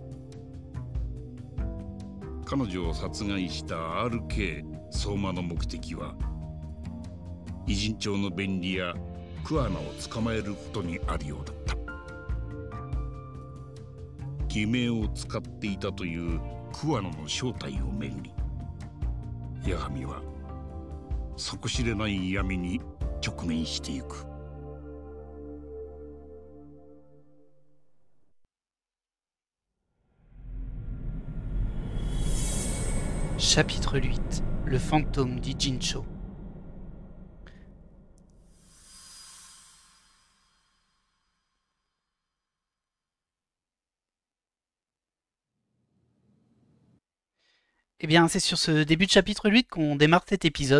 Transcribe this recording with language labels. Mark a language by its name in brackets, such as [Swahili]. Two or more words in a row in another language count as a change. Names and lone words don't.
[Japanese] 彼女を殺害した RK 相馬の目的は偉人帳の便利屋桑名を捕まえることにあるようだった。偽名を使っていたという桑名の正体をめぐり、八神は底知れない闇に直面していく。 [French] Chapitre 8. Le fantôme du Jincho. Eh bien, c'est sur ce début de chapitre 8 qu'on démarre cet épisode.